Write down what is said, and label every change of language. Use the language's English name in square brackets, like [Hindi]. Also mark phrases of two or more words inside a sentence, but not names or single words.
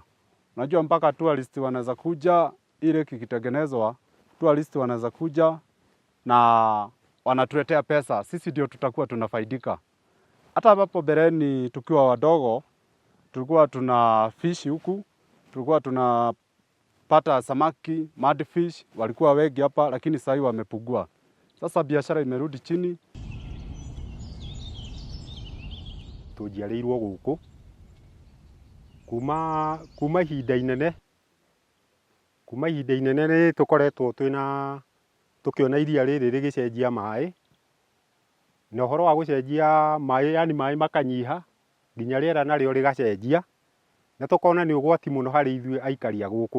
[Swahili] Unajua mpaka tourist wanaweza kuja, ile lake ikitengenezwa, tourist wanaweza kuja na wanatuletea pesa, sisi ndio tutakuwa tunafaidika. Hata hapo bereni tukiwa wadogo tulikuwa tuna fish huku, tulikuwa tunapata samaki, mudfish, walikuwa wengi hapa, lakini sasa wamepungua. Sasa biashara imerudi chini. [Kikuyu] Tujiarirwo guku kuma ihinda inene tukoretwo tukiona iria riri rigicenjia mai, na uhoro wa gucenjia mai, yani mai makanyiha nginya riera narĩo rigacenjia, na tukona ni ugwati muno hari ithuĩ aikaria guku.